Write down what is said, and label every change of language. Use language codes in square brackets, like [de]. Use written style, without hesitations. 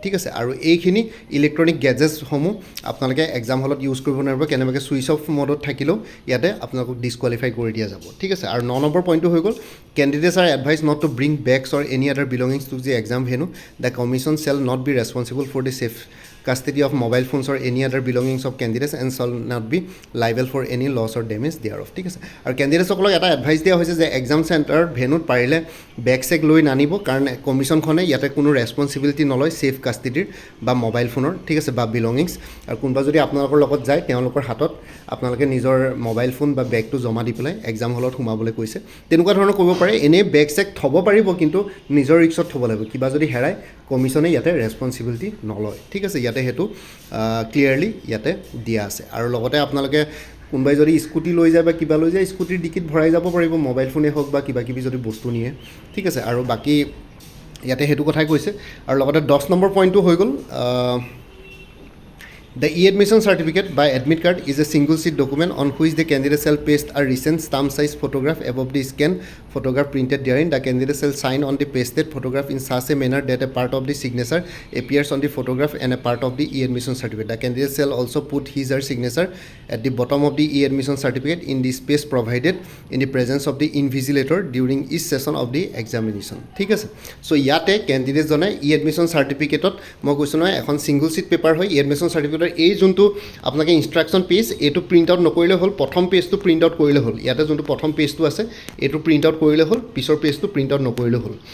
[as] ঠিক আছে, আৰু এইখিনি ইলেক্ট্ৰনিক গেজেটছসমূহ আপোনালোকে এক্সাম হলত ইউজ কৰিব নোৱাৰিব, কেনেবাকৈ ছুইচ অফ মডত থাকিলেও ইয়াতে আপোনালোকক ডিছকুৱালিফাই কৰি দিয়া যাব। ঠিক আছে, আৰু 9 নম্বৰ পইণ্টটো হৈ গ'ল, [en] Candidates are advise not to bring bags or any other belongings to the exam venue. The commission shall not be responsible for the safe custody of mobile phones or any other belongings of candidates and shall not be liable for any loss or damage thereof. [as] ঠিক আছে, আৰু কেণ্ডিডেটসকলক এটা advice দিয়া হৈছে যে exam centre ভেনুত পাৰিলে বেগ চেগ লৈ নানিব, কাৰণ কমিশ্যনখনে ইয়াতে কোনো ৰেছপঞ্চিবিলিটি নলয় ছেফ কাষ্টিডিৰ বা মোবাইল ফোনৰ। ঠিক আছে, বা বিলংগিংছ, আৰু কোনোবা যদি আপোনালোকৰ লগত যায় তেওঁলোকৰ হাতত আপোনালোকে নিজৰ মোবাইল ফোন বা বেগটো জমা দি পেলাই এক্সাম হলত সোমাবলৈ কৈছে, তেনেকুৱা ধৰণৰ কৰিব পাৰে। এনেই বেগ চেগ থ'ব পাৰিব, কিন্তু নিজৰ ৰিক্সত থ'ব লাগিব, কিবা যদি হেৰাই কমিশ্যনে ইয়াতে ৰেছপঞ্চিবিলিটি নলয়। ঠিক আছে, ইয়াতে সেইটো ক্লিয়াৰলি ইয়াতে দিয়া আছে। আৰু লগতে আপোনালোকে কোনোবাই যদি স্কুটি লৈ যায় বা কিবা লৈ যায়, স্কুটিৰ ডিকিত ভৰাই যাব পাৰিব, মোবাইল ফোনেই হওক বা কিবা কিবি যদি বস্তু নিয়ে। ঠিক আছে, আৰু বাকী ইয়াতে সেইটো কথাই কৈছে। আৰু লগতে 10 নম্বৰ পইণ্টটো হৈ গ'ল, [en] the e-admission certificate by admit card is a single sheet document on which the candidate shall paste a recent stamp size photograph above the scan photograph printed therein. The candidate shall sign on the pasted photograph in such a manner that a part of the signature appears on the photograph and a part of the e-admission certificate. The candidate shall also put his or her signature at the bottom of the e-admission certificate in the space provided in the presence of the invigilator during each session of the examination. [as] ঠিক আছে, চ' ইয়াতে কেণ্ডিডেটজনে e-admission certificate-ত মই কৈছোঁ নহয় এখন single seat paper হয় e-admission certificate, এই যোনটো আপোনালোকে ইনষ্ট্ৰাকশ্যন পেজ এইটো প্ৰিণ্ট আউট নকৰিলে হ'ল, প্ৰথম পেজটো প্ৰিণ্ট আউট কৰিলে হ'ল। ইয়াতে যোনটো প্ৰথম পেজটো আছে এইটো প্ৰিণ্ট আউট কৰিলে হ'ল, পিছৰ পেজটো প্ৰিণ্ট আউট নকৰিলে হ'ল।